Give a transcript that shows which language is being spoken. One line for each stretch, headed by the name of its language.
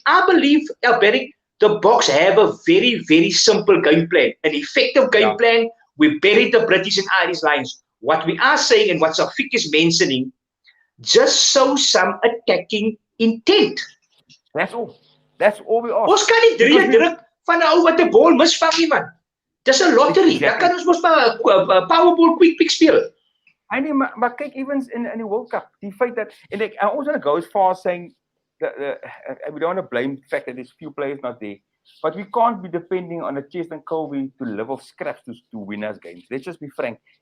English: I believe, Alberic, the Boks have a very, very simple game plan, an effective game plan. We buried the British and Irish Lions. What we are saying and what Safik is mentioning, just show some attacking intent. That's all. That's all we are.
Afrikaans: Ons kan nie druk van 'n ou wat 'n bal misvang nie, man. Dis 'n lottery. Dan kan ons mos maar 'n powerball quick pick speel.
English: I mean,
Afrikaans: maar kyk
English: evens in the World Cup,
Afrikaans: die feit dat
English: and I also want to go as far as saying that we don't want to blame the fact that there's few players not there, but we can't be depending on a Têkkel Kobe to live off scraps to win us games. Let's just be frank.